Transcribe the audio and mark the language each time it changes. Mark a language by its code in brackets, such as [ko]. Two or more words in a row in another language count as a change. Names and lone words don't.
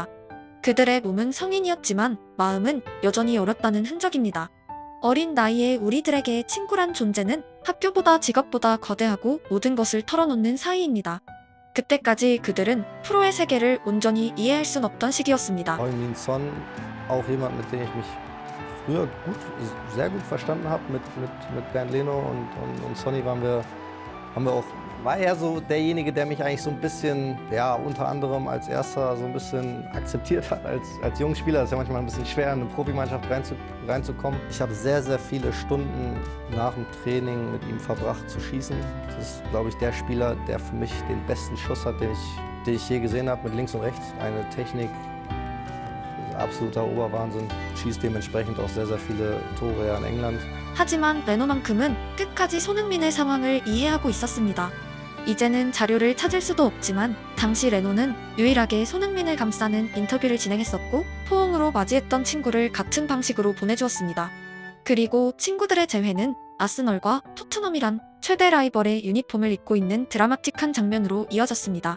[ko] 그들의 몸은 성인이었지만 마음은 여전히 어렸다는 흔적입니다. 어린 나이에 우리들에게 친구란 존재는 학교보다 직업보다 거대하고 모든 것을 털어놓는 사이입니다. 그때까지 그들은 프로의 세계를 온전히 이해할 순 없던 시기였습니다. [de] Heung-min Son, auch jemand, mit dem ich mich früher sehr gut verstanden habe. Mit Bernd Leno und Sonny haben wir auch, war er so derjenige, der mich eigentlich so ein bisschen, ja, unter anderem als erster so ein bisschen akzeptiert hat als Jungspieler. Das ist ja manchmal ein bisschen schwer, in eine Profimannschaft reinzukommen. Ich habe sehr, sehr viele Stunden nach dem Training mit ihm verbracht zu schießen. Das ist, glaube ich, der Spieler, der für mich den besten Schuss hat, den ich je gesehen habe, mit links und rechts. Eine Technik, absoluter Oberwahnsinn. Schießt dementsprechend auch sehr, sehr viele Tore in England. [ko] 하지만 레노만큼은 끝까지 손흥민의 상황을 이해하고 있었습니다. 이제는 자료를 찾을 수도 없지만 당시 레노는 유일하게 손흥민을 감싸는 인터뷰를 진행했었고 포옹으로 맞이했던 친구를 같은 방식으로 보내주었습니다. 그리고 친구들의 재회는 아스널과 토트넘이란 최대 라이벌의 유니폼을 입고 있는 드라마틱한 장면으로 이어졌습니다.